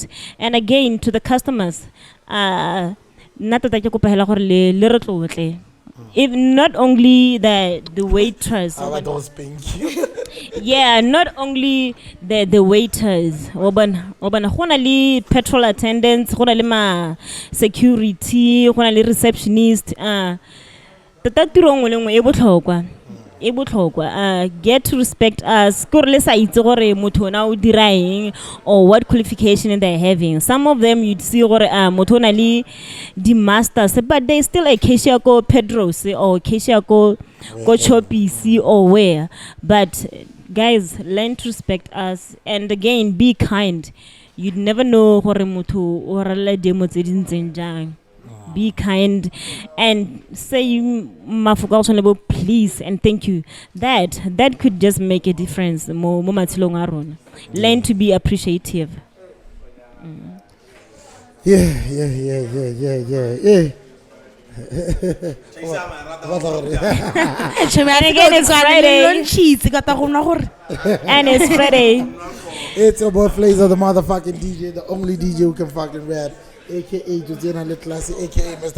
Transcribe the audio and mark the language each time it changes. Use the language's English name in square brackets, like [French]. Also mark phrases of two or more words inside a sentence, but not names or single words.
[English] And again, to the customers, if not only the waitress, yeah, not only the waiters, petrol attendants, security, receptionist, [Tswana] e botlhokwa [English] get to respect us [Tswana] ko re le sa itse gore motho na o dira eng [English] or what qualification they're having. Some of them you'd see [Tswana] gore motho na le di masters [English] but they still a cashier ko Pedro's or cashier ko Chopisi or where. But guys, learn to respect us, and again be kind. You'd never know [Tswana] gore motho o rala demo tse dintseng jang. [English] Be kind and say mafoko please and thank you. That could just make a difference. [Tswana] Mo matshilong a rona. [English] Learn to be appreciative. Yeah. And again, it's Friday. And it's Friday. It's your boy FLAZER, the motherfucking DJ, the only DJ who can fucking rap, aka Josiana Classic, aka Mr.